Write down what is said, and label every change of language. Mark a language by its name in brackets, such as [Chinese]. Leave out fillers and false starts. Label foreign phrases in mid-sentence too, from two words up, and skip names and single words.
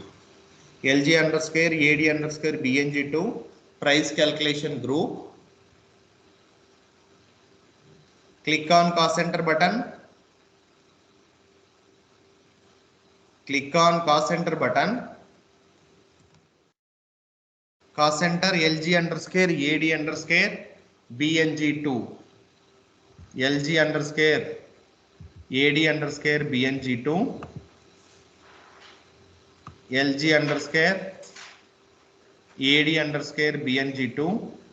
[English] LG underscore AD underscore BNG2 price calculation group. Click on cost center button. Click on cost center button. Cost center LG underscore AD underscore BNG2. LG underscore AD underscore BNG2. LG underscore AD underscore BNG2.